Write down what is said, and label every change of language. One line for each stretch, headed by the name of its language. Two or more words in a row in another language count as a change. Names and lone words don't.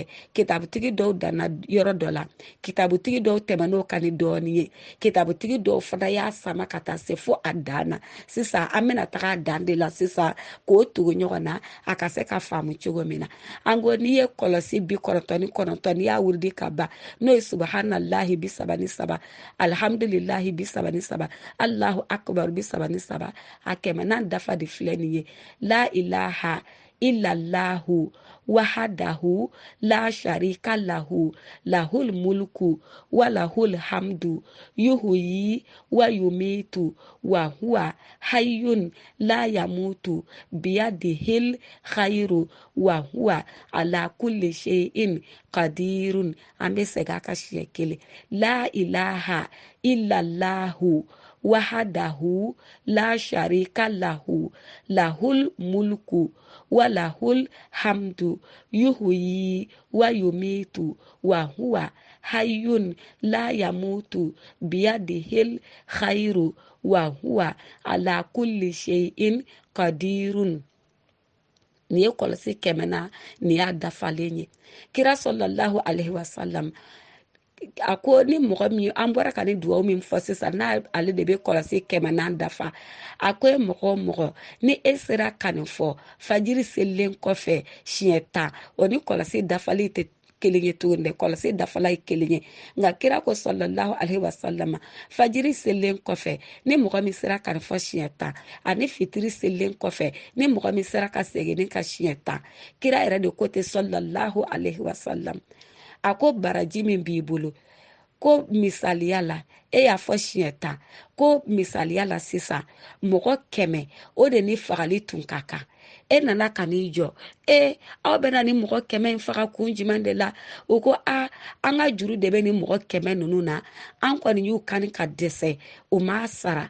Bambara: Kitabutigi dɔw danna yɔrɔ dɔ la, kitabutigi dɔw tɛmɛn'o kan ni dɔɔni ye, kitabutigi dɔw fana y'a sama ka taa se fo a dan na. Sisan an bɛna taga a dan de la sisan k'o tugu ɲɔgɔn na a ka se ka faamu cogo min na. An ko n'i ye kɔlɔsi 99 n'i y'a wuridi ka ban n'o ye
Arabic: سبحان الله 33، الحمد لله 33، الله أكبر 33,
Bambara: a 100 dafa de filɛ nin ye
Arabic: لا إله إلا الله وحده لا شريك له له الملك وله الحمد يحيي ويميت وهو حي لا يموت بيده الخير وهو على كل شيء قدير.
Bambara: An bɛ segin a ka siɲɛ kelen.
Arabic: لا إله إلا الله وحده لا شريك له له الملك وله الحمد يحيي ويميت وهو حي لا يموت بيده الخير وهو على كل شيء قدير.
Bambara: Ni ye kɔlɔsi kɛmɛ na ni y'a dafalen ye. Kira
Arabic: صلى الله عليه وسلم
Bambara: a ko ni mɔgɔ min an bɔra ka ni duwawu min fɔ sisan n'ale de bɛ kɔlɔsi kɛmɛ na dafa, a ko e mɔgɔ mɔgɔ ni e sera ka nin fɔ fajiri selilen kɔfɛ siɲɛ 10 o ni kɔlɔsi dafali tɛ kelen ye tuguni dɛ, kɔlɔsi dafala ye kelen ye. Nka kira ko
Arabic: صلى الله عليه وسلم
Bambara: fajiri selilen kɔfɛ ni mɔgɔ min sera ka nin fɔ siɲɛ 10 ani fitiri selilen kɔfɛ ni mɔgɔ min sera ka segin ka siɲɛ 10, kira yɛrɛ de ko ten
Arabic: صلى الله عليه وسلم.
Bambara: A ko baraji min b'i bolo ko misaliya la e y'a fɔ siɲɛ 10 ko misaliya la sisan mɔgɔ 100 o de ni fagali tun ka kan. E nana ka n'i jɔ aw bɛna ni mɔgɔ 100 in faga kun jumɛn de la? O ko an ka juru de bɛ ni mɔgɔ 100 ninnu na, an kɔni y'u kani ka dɛsɛ u m'a sara.